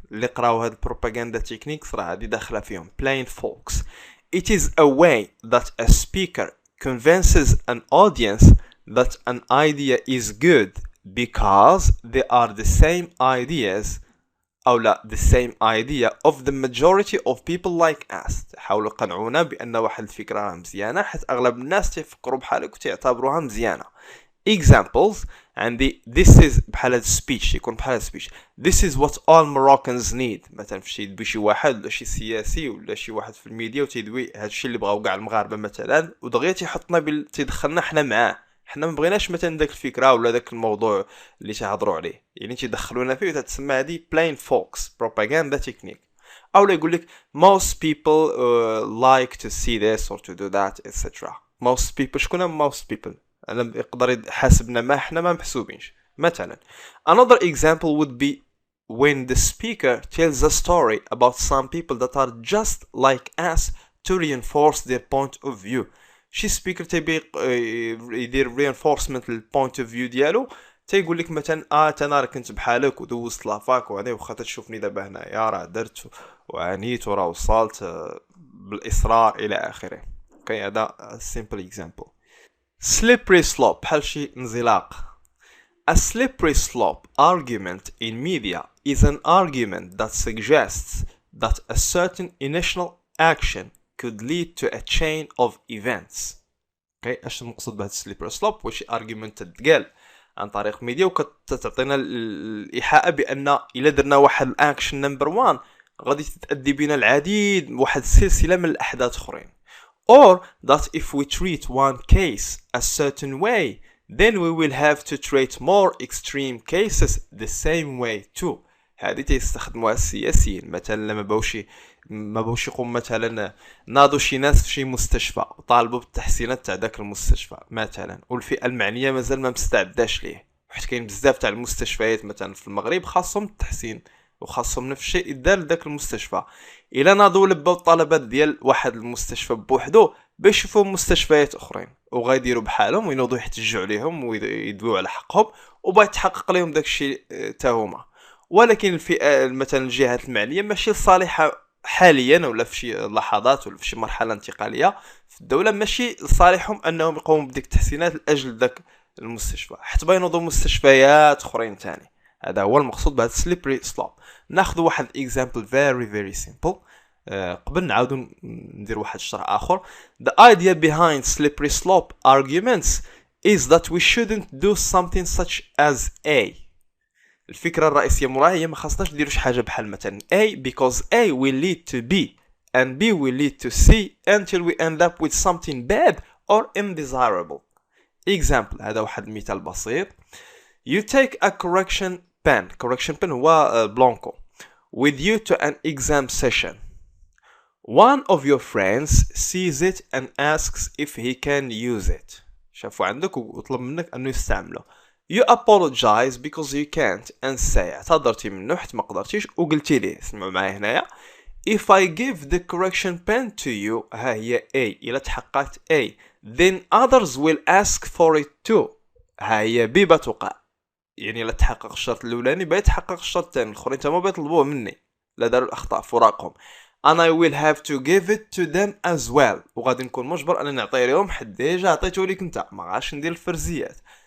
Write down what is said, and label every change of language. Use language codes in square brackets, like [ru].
[ar] اللي قراو هاد propaganda technique صراحة هادي داخلة فيهم. [en] Plain folks. It is a way that a speaker convinces an audience that an idea is good because they are the same ideas [ar] أو لا [en] the same idea of the majority of people like us. [ar] حاولوا يقنعونا بأن واحد الفكرة مزيانة حيت أغلب الناس تفكروا بحالك وتعتبروها مزيانة. Examples عندي [en] this is [ar] بحال هاد speech يكون بحال هاد speech. [en] This is what all Moroccans need. [ar] مثلا في يدوي شي واحد ولا شي سياسي ولا شي واحد في الميديا وتيدوي هادشي اللي بغاو كاع المغاربة مثلا ودغيا تيحطنا تيدخلنا حنا معاه. حنا ما بغيناش مثلا داك الفكره ولا داك الموضوع اللي تيهضروا عليه، يعني تيدخلونا فيه وتتسمى هذه plain folks propaganda technique. او لا يقول لك [en] most people like to see this or to do that etc. most people [ar] شكون most people انا يقدر يحاسبنا ما احنا ما محسوبينش. [en] مثلا another example would be when the speaker tells a story about some people that are just like us to reinforce their point of view. [ar] شي سبيكر تيبي يدير reinforcement للبوينت اوف فيو ديالو، تيقول لك مثلا انا راه كنت بحالك ودوزت لافاك وهذا، واخا تشوفني دابا هنايا راه درت وعانيت وراه وصلت بالاصرار الى اخره. اوكي هذا [en] simple example. [ar] slippery slope بحال شي انزلاق. [en] A slippery slope argument in media is an argument that suggests that a certain initial action could lead to a chain of events. [ar] اوكي اش المقصود بهذا slippery slope؟ واش argument تتقال عن طريق ميديا وكتعطينا الايحاء بان الا درنا واحد الاكشن نمبر 1 غادي تتادي بنا العديد واحد السلسله من الاحداث اخرين. [en] Or that if we treat one case a certain way, then we will have to treat more extreme cases the same way too. [ar] هذه تيستخدموها السياسيين مثلا لما باوش يقوم مثلا ناضوا شي ناس في شي مستشفى وطالبوا بالتحسينات تاع داك المستشفى مثلا، والفئه المعنيه مازال ما مستعداش ليه، حيت كاين بزاف تاع المستشفيات مثلا في المغرب خاصهم التحسين وخاصهم نفس الشيء يدار لذاك المستشفى. الا ناضوا لباو الطلبات ديال واحد المستشفى بوحدو باش يشوفوا مستشفيات اخرين وغايديروا بحالهم وينوضوا يحتجوا عليهم ويدويو على حقهم وبغا يتحقق لهم داك الشيء تا هما. ولكن الفئه مثلا الجهات المعنيه ماشي صالحه حاليا ولا في شي لحظات ولا في شي مرحله انتقاليه في الدوله، ماشي صالحهم انهم يقوموا بديك التحسينات لاجل ذاك المستشفى، حتى بينوضوا مستشفيات اخرين ثاني. هذا هو المقصود بهذا slippery slope. ناخذ واحد [en] example very simple [ar] قبل نعاودو ندير واحد الشرح اخر. [en] The idea behind slippery slope arguments is that we shouldn't do something such as A. [ar] الفكرة الرئيسية موراها هي ما خاصناش نديرو شي حاجة بحال مثلا [en] A because A will lead to B and B will lead to C until we end up with something bad or undesirable. [ar] Example هذا واحد المثال بسيط. [en] You take a correction pen [ar] هو بلانكو [en] with you to an exam session. One of your friends sees it and asks if he can use it. [ar] شافوا عندك وطلب منك انه يستعمله. [en] You apologize because you can't and say [ar] اعتذرتي منه حيت ما قدرتيش وقلتي ليه. اسمعوا معايا هنايا. [en] If I give the correction pen to you [ar] ها هي A إلا تحققت A [en] then others will ask for it too [ar] ها هي B بتوقع. يعني لا تحقق الشرط الاولاني بيتحقق الشرط الثاني، الاخرين تما بيطلبوه مني لا داروا الاخطاء في وراقهم. [en] and I will have to give it to them as well [ar] وغادي نكون مجبر انني نعطيه لهم حيت ديجا عطيته ليك انت ما غاش ندير الفرزيات.